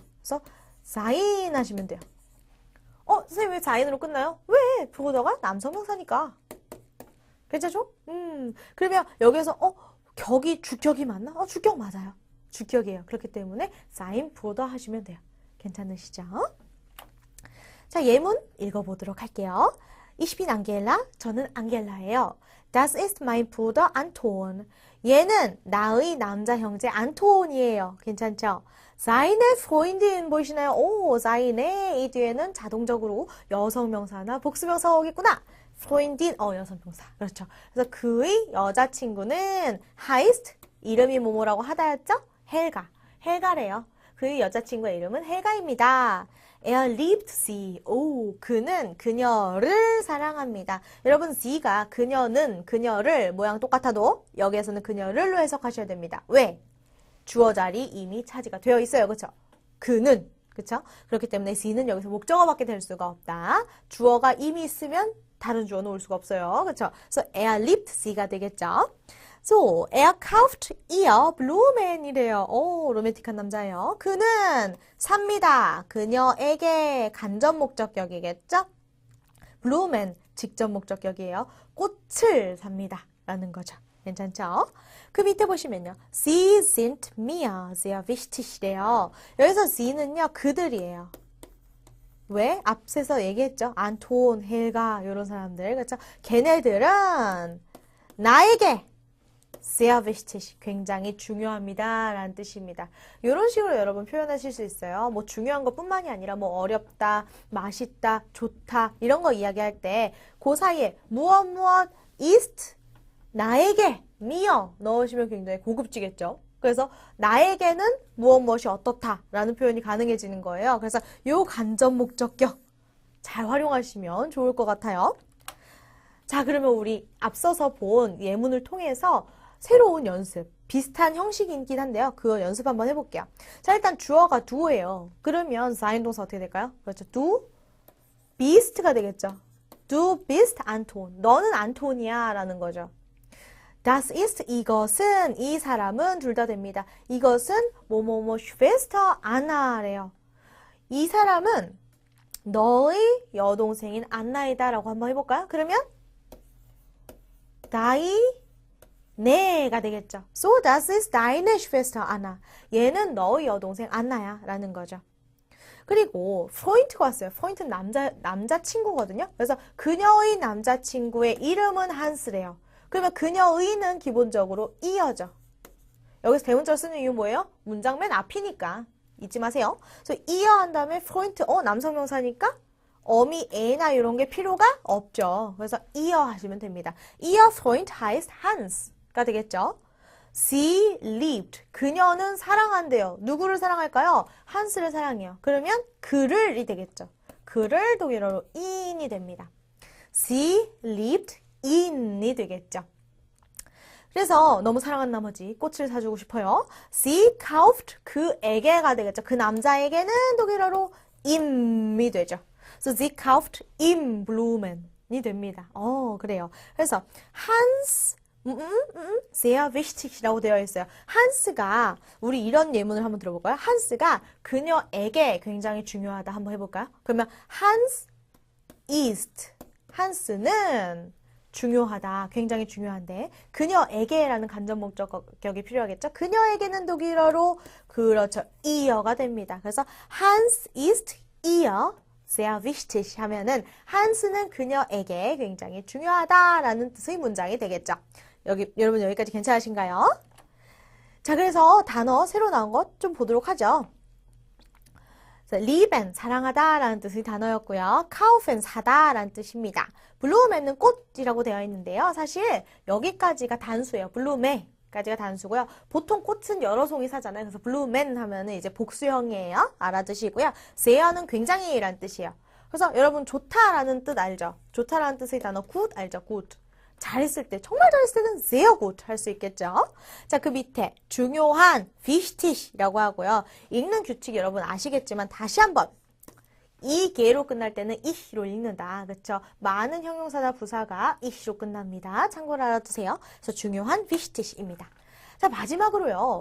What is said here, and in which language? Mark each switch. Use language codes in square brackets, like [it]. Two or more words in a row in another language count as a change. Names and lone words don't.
[ko] 그래서 sein 하시면 돼요. 선생님 왜 sein으로 끝나요? 왜? Bruder가 남성명사니까. 괜찮죠? 그러면 여기서 격이 주격이 맞나? 주격 맞아요. 주격이에요. 그렇기 때문에 [de] sein Bruder [ko] 하시면 돼요. 괜찮으시죠? 자, 예문 읽어보도록 할게요. [de] Ich bin Angela. [ko] 저는 안겔라예요. [de] Das ist mein Bruder Anton. [ko] 얘는 나의 남자 형제 안톤이에요. 괜찮죠? [de] seine Freundin [ko] 보이시나요? seine 이 뒤에는 자동적으로 여성명사나 복수명사가 오겠구나. Freundin, 여성명사. 그렇죠. 그래서 그의 여자친구는 heißt, 이름이 뭐뭐라고 하다였죠? 헬가래요. 그의 여자친구의 이름은 헬가입니다. [de] Er liebt sie. [ko] 그는 그녀를 사랑합니다. 여러분, sie가 그녀를 모양 똑같아도 여기에서는 그녀를로 해석하셔야 됩니다. 왜? 주어 자리 이미 차지가 되어 있어요. 그렇죠? 그는. 그렇죠? 그렇기 때문에 sie는 여기서 목적어밖에 될 수가 없다. 주어가 이미 있으면 다른 주어는 올 수가 없어요. 그렇죠? 그래서 [de] er liebt sie [ko] 가 되겠죠? [de] So, er kauft ihr Blumen이래요. [ko] 로맨틱한 남자예요. 그는 삽니다. 그녀에게 간접 목적격이겠죠? Blumen, 직접 목적격이에요. 꽃을 삽니다. 라는 거죠. 괜찮죠? 그 밑에 보시면요. [de] Sie sind mir sehr wichtig이래요. [ko] 여기서 sie는요, 그들이에요. 왜? 앞서서 얘기했죠. 안톤, 헬가, 이런 사람들. 그렇죠? 걔네들은 나에게 [de] sehr wichtig, [ko] 굉장히 중요합니다. 라는 뜻입니다. 이런 식으로 여러분 표현하실 수 있어요. 뭐 중요한 것뿐만이 아니라 뭐 어렵다, 맛있다, 좋다 이런 거 이야기할 때 그 사이에 무엇 ist, 나에게, mir 넣으시면 굉장히 고급지겠죠. 그래서 나에게는 무엇이 어떻다 라는 표현이 가능해지는 거예요. 그래서 요 간접 목적격 잘 활용하시면 좋을 것 같아요. 자, 그러면 우리 앞서서 본 예문을 통해서 새로운 연습, 비슷한 형식이긴 한데요. 그거 연습 한번 해볼게요. 자, 일단 주어가 do예요. 그러면 sein 동사 어떻게 될까요? 그렇죠. [de] du bist [ko] 가 되겠죠. [de] Du bist Anton. [ko] 너는 안톤이야 라는 거죠. [de] Das ist [ko] 이것은, 이 사람은 둘 다 됩니다. 이것은 뭐뭐뭐 Schwester Anna래요. 이 사람은 너의 여동생인 안나이다 라고 한번 해볼까요? 그러면 네가 되겠죠. [de] So, das ist deine Schwester Anna. [ko] 얘는 너의 여동생 안나야 라는 거죠. 그리고 Freund가 왔어요. Freund는 남자친구거든요. 그래서 그녀의 남자친구의 이름은 한스래요. 그러면 그녀의는 기본적으로 이어져. 여기서 대문자를 쓰는 이유 뭐예요? 문장 맨 앞이니까. 잊지 마세요. 그래서 이어 한 다음에 Freund, 남성명사니까 어미 에나 이런 게 필요가 없죠. 그래서 ihr 하시면 됩니다. [de] Ihr Freund heißt Hans가 되겠죠. Sie liebt. [ko] 그녀는 사랑한대요. 누구를 사랑할까요? 한스를 사랑해요. 그러면 그를이 되겠죠. 그를 독일어로 in이 됩니다. [de] Sie liebt in이 되겠죠. [ko] 그래서 너무 사랑한 나머지 꽃을 사주고 싶어요. [de] Sie kauft [ko] 그에게가 되겠죠. 그 남자에게는 독일어로 im이 되죠. [de] So sie kauft ihm Blumen이 [ko] 됩니다. 그래요. 그래서 [de] Hans sehr wichtig [ko] 이라고 되어 있어요. 한스가 우리 이런 예문을 한번 들어볼까요? 한스가 그녀에게 굉장히 중요하다. 한번 해볼까요? 그러면 [de] Hans ist [ko] 한스는 중요하다. 굉장히 중요한데 그녀에게라는 간접 목적격이 필요하겠죠? 그녀에게는 독일어로 그렇죠. ihr가 됩니다. 그래서 [de] Hans ist ihr sehr wichtig [ko] 하면은 한스는 그녀에게 굉장히 중요하다라는 뜻의 문장이 되겠죠. 여러분 여기까지 괜찮으신가요? 자, 그래서 단어 새로 나온 것 좀 보도록 하죠. lieben, 사랑하다라는 뜻의 단어였고요. kaufen, 사다라는 뜻입니다. 블루멘은 꽃이라고 되어 있는데요. 사실 여기까지가 단수예요. 블루메까지가 단수고요. 보통 꽃은 여러 송이 사잖아요. 그래서 블루멘 하면은 이제 복수형이에요. 알아두시고요. seher는 굉장히라는 뜻이에요. 그래서 여러분 좋다라는 뜻 알죠? 좋다라는 뜻의 단어 good 알죠? good. 잘했을 때, 정말 잘했을 때는 [de] sehr gut [ko] 할 수 있겠죠. 자, 그 밑에 중요한 wichtig이라고 하고요. 읽는 규칙 여러분 아시겠지만 다시 한번 이 개로 끝날 때는 ich로 읽는다. 그렇죠? 많은 형용사나 부사가 ich로 끝납니다. 참고로 알아두세요. 그래서 중요한 wichtig입니다. 자, 마지막으로요.